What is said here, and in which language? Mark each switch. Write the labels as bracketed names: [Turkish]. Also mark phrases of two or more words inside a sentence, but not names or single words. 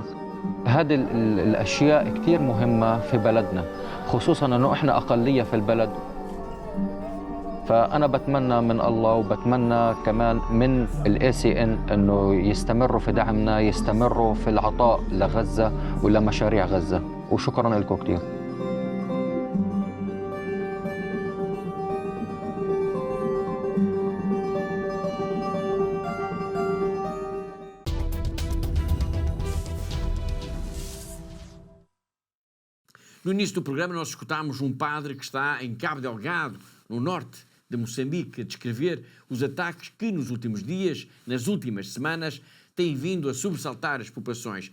[Arabic] هذه الأشياء كتير مهمة في بلدنا، خصوصاً أنه إحنا أقلية في البلد. فأنا بتمنى من الله وبتمنى كمان من ACN أنه يستمروا في دعمنا، يستمروا في العطاء لغزة ولمشاريع غزة. وشكراً لكم كتير. [Portuguese] No início do programa nós escutámos um padre que está em Cabo Delgado, no norte de Moçambique, a descrever os ataques que nos últimos dias, nas últimas semanas, têm vindo a sobressaltar as populações.